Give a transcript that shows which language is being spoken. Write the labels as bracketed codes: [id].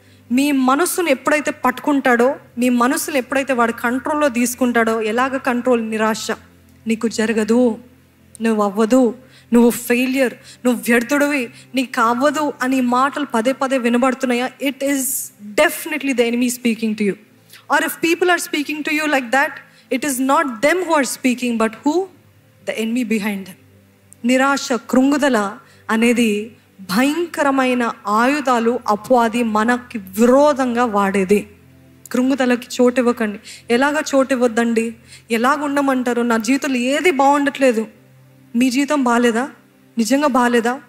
[te] మీ మనసును ఎప్పుడైతే పట్టుకుంటాడో, మీ మనసును ఎప్పుడైతే వాడు కంట్రోల్లో తీసుకుంటాడో, ఎలాగ కంట్రోల్? నిరాశ. నీకు జరగదు, నువ్వు అవ్వదు, నువ్వు ఫెయిలియర్, నువ్వు వ్యర్థుడివి, నీకు అవ్వదు అని మాటలు పదే పదే వినబడుతున్నాయా? [en] It is definitely the enemy speaking to you. Or if people are speaking to you like that, it is not them who are speaking, but who? The enemy behind them. [te] నిరాశ, కృంగుదల అనేది భయంకరమైన ఆయుధాలు అపవాది మనకి విరోధంగా వాడేది. కృంగుదలకి చోటు ఇవ్వకండి. ఎలాగ చోటు ఇవ్వద్దండి? ఎలాగ ఉండమంటారు? నా జీవితంలో ఏది బాగుండట్లేదు. మీ జీవితం బాగాలేదా? నిజంగా బాగాలేదా?